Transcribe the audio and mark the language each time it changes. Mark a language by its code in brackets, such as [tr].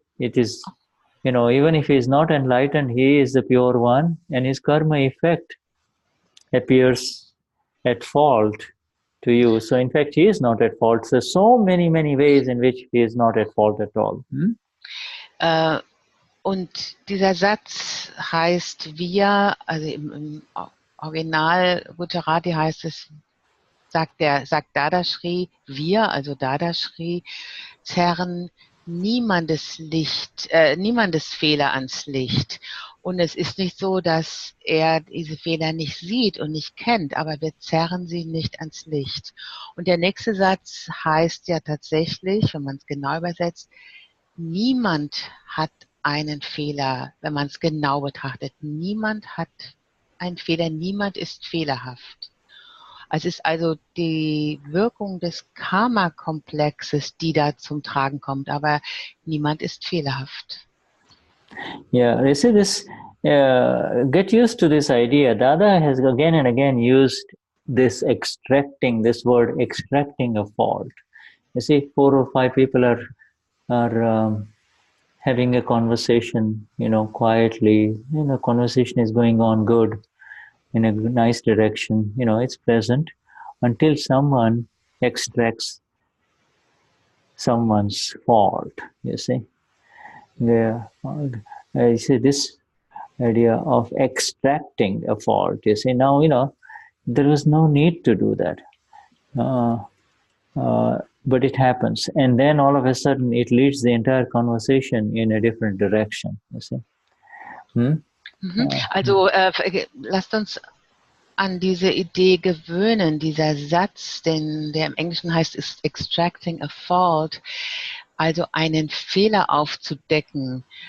[en] It is, even if he is not enlightened, he is the pure one, and his karma effect appears at fault to you. So in fact, he is not at fault. So many, many ways in which he is not at fault at all. [de] Und dieser Satz heißt wir, also im Original Gujarati heißt es, sagt Dadashri, wir, also Dadashri, zerren niemandes Fehler ans Licht. Und es ist nicht so, dass er diese Fehler nicht sieht und nicht kennt, aber wir zerren sie nicht ans Licht. Und der nächste Satz heißt ja tatsächlich, wenn man es genau übersetzt, niemand hat einen Fehler, wenn man es genau betrachtet. Niemand hat einen Fehler, niemand ist fehlerhaft. Es ist also die Wirkung des Karma-Komplexes, die da zum Tragen kommt, aber niemand ist fehlerhaft. [en] Yeah, you see this, get used to this idea. Dada has again and again used this word extracting a fault. You see, 4 or 5 people are having a conversation, quietly, conversation is going on good, in a nice direction, it's pleasant, until someone extracts someone's fault, you see. You see this idea of extracting a fault, you see. Now, there was no need to do that. But it happens. And then all of a sudden it leads the entire conversation in a different direction, you see. [de] Also lasst uns an diese Idee gewöhnen, dieser Satz, der im Englischen heißt, ist [en] extracting a fault, [de] also einen Fehler aufzudecken.